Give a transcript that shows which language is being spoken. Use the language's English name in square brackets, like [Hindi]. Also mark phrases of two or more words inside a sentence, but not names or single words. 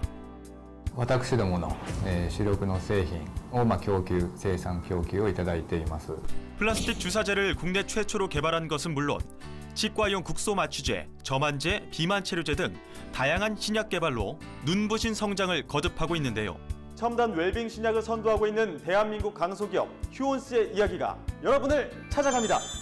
[Japanese] 私どもの主力の製品を生産供給をいただいています。 [Korean] 플라스틱 주사제를 국내 최초로 개발한 것은 물론 치과용 국소 마취제, 점안제, 비만 체류제 등 다양한 신약 개발로 눈부신 성장을 거듭하고 있는데요. 첨단 웰빙 신약을 선도하고 있는 대한민국 강소기업 휴온스의 이야기가 여러분을 찾아갑니다.